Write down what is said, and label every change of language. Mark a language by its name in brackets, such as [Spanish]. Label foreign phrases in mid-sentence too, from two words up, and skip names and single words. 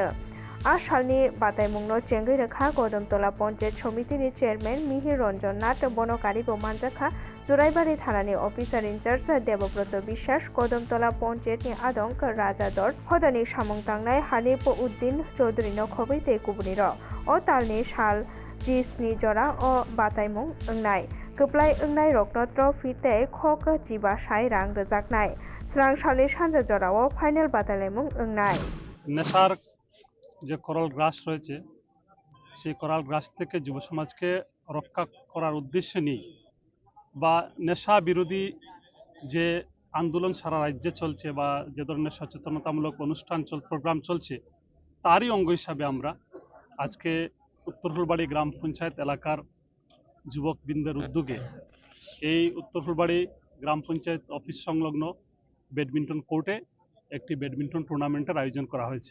[Kok Borok] Ashalni Bataimungno Chengi Rekha Kodamtola Ponchet Somitini Chairman Mihir Ranjan Nath Bonokari Bomanjakha, Juraibari Thanani [English] Officer in Charge [Kok Borok] Debobroto Biswas, Kodamtola Ponchet ni Adonk Rajador, Hodani Shamung Tangnai, Hanepo Uddin Chaudhary no Khobite Kubniro, o Talni Shal Jisni Jora o Bataimung Engnai, Kuplai Engnai Rokno Trophy te Khok Jiba Shai Rang Rejaknai, Srang Shali Shanja Jora o Final Bataimung Engnai. [Bangla] নেশার যে কোরাল গ্রাস রয়েছে সেই কোরাল গ্রাস থেকে যুব সমাজকে রক্ষা করার উদ্দেশ্যে নিয়ে বা নেশা বিরোধী যে আন্দোলন সারা রাজ্যে চলছে বা যে ধরনের সচেতনতামূলক অনুষ্ঠান প্রোগ্রাম চলছে তারই অঙ্গ হিসাবে আমরা আজকে উত্তর ফুলবাড়ি গ্রাম পঞ্চায়েত এলাকার যুবকবৃন্দের উদ্যোগে এই উত্তর ফুলবাড়ি গ্রাম পঞ্চায়েত অফিস সংলগ্ন ব্যাডমিন্টন কোর্টে একটি ব্যাডমিন্টন টুর্নামেন্টের আয়োজন করা হয়েছে।